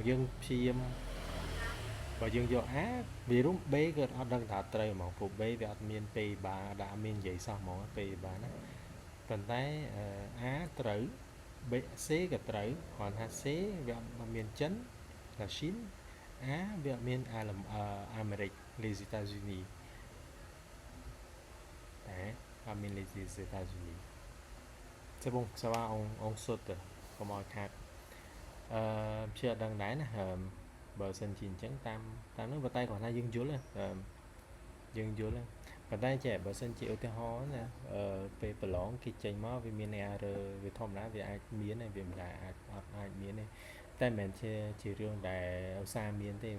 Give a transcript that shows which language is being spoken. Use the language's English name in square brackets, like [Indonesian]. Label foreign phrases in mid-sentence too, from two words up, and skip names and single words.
[Khmer] យើងព្យាយាមបើយើងយក A វារួម B ក៏អត់ដឹងថាត្រូវហ្មងព្រោះ B វាអត់មានពេលបាដាក់អត់មាននិយាយសោះហ្មងពេលបាណាប៉ុន្តែ A ត្រូវ B C ក៏ត្រូវគាត់ថា C វាអត់មានចិន [French] là Chine [Khmer] A វាអត់មានអាមេរិក [French] les États-Unis [Khmer] តែអត់មាន [French] les États-Unis c'est bon ça va on saute [Khmer] កុំឲ្យខាតជាអត់ដឹងដែរណាបើសិនជាអញ្ចឹងតាមនោះប៉ុន្តែគាត់ថាយើងយល់ប៉ុន្តែចេះបើសិនជាឧទាហរណ៍ណាពេល ប្រឡងគេចេញមកវាមាន error វាធម្មតាវាអាចមានហើយវាមិនដែរអាចមានទេតែមិនមែនជារឿងដែលឧស្សាហ៍មានទេ